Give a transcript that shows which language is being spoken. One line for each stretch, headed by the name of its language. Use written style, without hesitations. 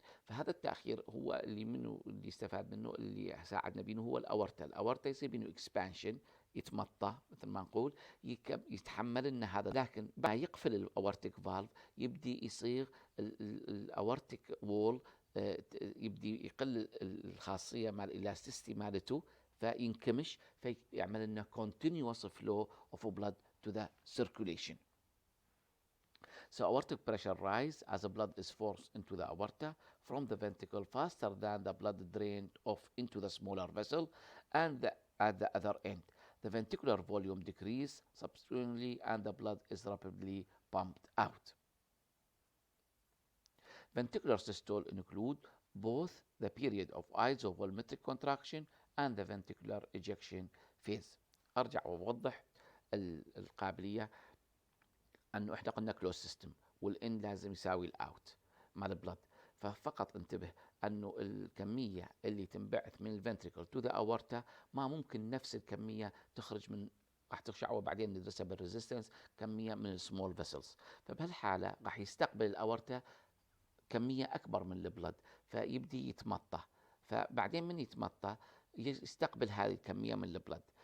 Arabic: فهذا التاخير هو اللي منه اللي استفاد منه اللي ساعدنا بينه هو الاورتا يصير بينه اكسبانشن، يتمطى مثل ما نقول، يتحمل لنا هذا، لكن بعد يقفل الاورتيك فالف يبدي يصير الاورتيك وول يبدي يقل الخاصيه مع الالاستيستي مالته فينكمش، فيعمل لنا
English: continuous flow of blood to the circulation. So aortic pressure rise as the blood is forced into the aorta from the ventricle faster than the blood drained off into the smaller vessel, and at the other end the ventricular volume decrease subsequently and the blood is rapidly pumped out. Ventricular systole include both the period of isovolumetric contraction and the ventricular ejection phase.
Arabic: ارجع واوضح القابليه انه احنا قلنا كلوز سيستم والان لازم يساوي الاوت مال البلد، ففقط انتبه انه الكميه اللي تنبعث من الفنتريكل تو ذا اورتا ما ممكن نفس الكميه تخرج من، راح ترجع وبعدين ندرسها بالريزيستنس، كميه من السمول فيسلز، فبهالحاله راح يستقبل الاورتا كميه اكبر من البلد فيبدي يتمطى، فبعدين من يتمطى يستقبل هذه الكميه من البلد.